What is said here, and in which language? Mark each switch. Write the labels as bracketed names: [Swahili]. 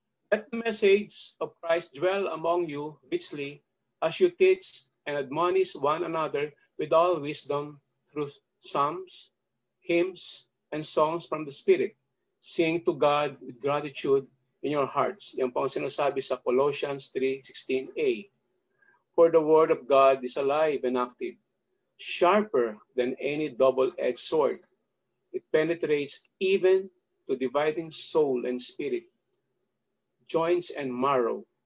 [English] Let the message of Christ dwell among you richly as you teach and admonish one another with all wisdom through psalms, hymns, and songs from the Spirit. Sing to God with gratitude in your hearts. [Filipino] Yan po ang sinasabi sa Colossians 3:16a. [English] For the word of God is alive and active, sharper than any double-edged sword. It penetrates even to dividing soul and spirit, joints and marrow.